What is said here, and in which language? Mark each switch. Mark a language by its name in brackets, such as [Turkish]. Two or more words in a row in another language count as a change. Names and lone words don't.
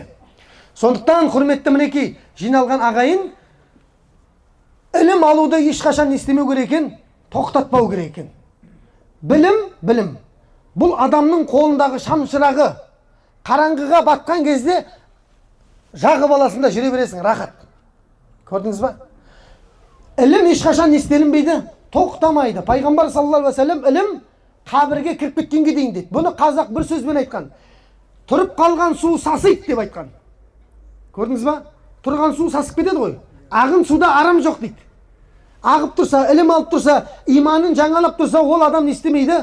[Kazakh] Сондықтан құрметті мінекей жиналған ағайын, ілім алуды ешқашан естемеу керек екен, тоқтатпау керек екен. Білім. Бұл адамның қолындағы шамшырағы қараңғыға батқан кезде жағы баласында жүре бересің, рахат. Көрдіңіз ба? Ілім ешқашан естелінбейді, тоқтамайды. Пайғамбар [Arabic] صلى الله عليه وسلم [Kazakh] ілім қабірге кіріп кеткенге дейін дейді. Бұны қазақ бір сөзбен айтқан. Тұрып қалған су сасиды деп айтқан. Көрдіңіз ба? Тұрған су сасып кетеді ғой. Ағын суда арам жоқ дейді. Ағып тұрса, ілім алып тұрса, иманын жаңалап тұрса, ол адам не істемейді?